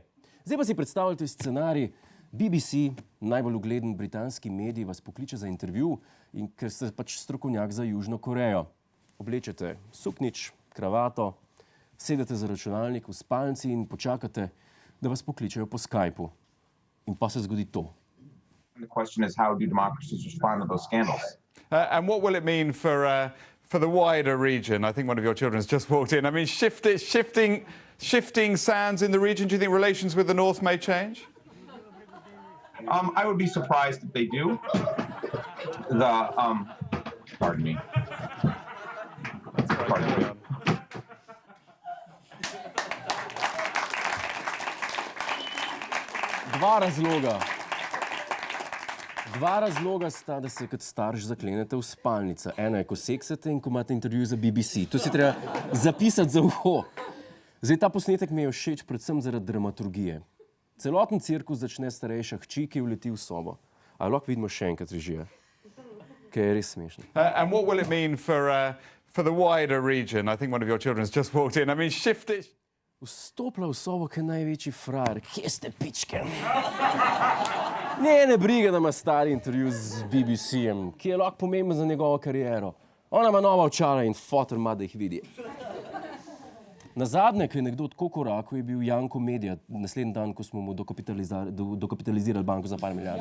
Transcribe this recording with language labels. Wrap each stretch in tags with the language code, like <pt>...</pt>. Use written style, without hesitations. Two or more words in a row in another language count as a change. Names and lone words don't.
<sl>Zdaj pa si predstavljate scenarij. BBC, najbolj ugleden britanski medij, vas pokliče za intervju in ker ste pač strokovnjak za Južno Korejo. Oblečete suknič, kravato, sedete za računalnik v spalnici in počakate, da vas pokličejo po Skypu. In pa se zgodi to.</sl> <en>The question is, how do democracies respond to those scandals? And what will it mean for the wider region? I think one of your children has just walked in. I mean, shifting sands in the region. Do you think relations with the North may change? I would be surprised if they do. Pardon me. Pardon me.</en> <sl>Dva razloga sta, da se kot starš zaklenete v spalnico. Ena je, ko seksate in ko imate intervju za BBC. To si treba zapisati za uho. Zdaj, ta posnetek mi je všeč predvsem zaradi dramaturgije. Celoten cirkus začne starejša hči, ki vleti v sobo. Ali lahko vidimo še enkrat režija? Kaj je res smešno.</sl> <en>And what will it mean for the wider region? I think one of your children has just walked in. I mean,</en> <sl>Vstopila v sobo, kaj največji frajer. Kje ste, pičke? Ne briga, da ima stari intervju z BBC-em, ki je lahko pomemben za njegovo kariero. Ona ima nova očala in fotor ima, da jih vidi. Nazadnje, ko je nekdo tako korakal, je bil Janko Medja, naslednji dan, ko smo mu dokapitalizirali banko za par milijard.</sl>